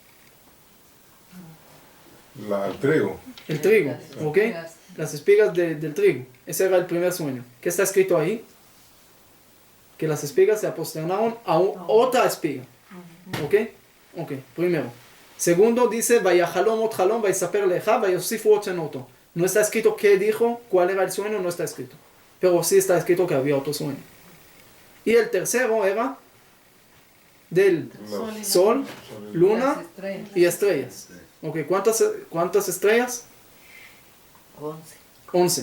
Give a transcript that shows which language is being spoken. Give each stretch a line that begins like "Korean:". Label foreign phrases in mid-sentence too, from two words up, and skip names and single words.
Spanish: El trigo. El trigo, ¿ok? Las espigas del trigo. Ese era el primer sueño. ¿Qué está escrito ahí? Que las espigas se aposternaron a otra espiga. ¿Ok? Ok, primero. Segundo dice,
Hebrew: ויחלום אות חלום, ויספר לך, ויוסיפו אות שנתו.
Spanish: No está escrito qué dijo, cuál era el sueño, no está escrito. Pero sí está escrito que había otro sueño. Y el tercero era del sol, luna y estrellas. Ok, ¿cuántas estrellas? 11.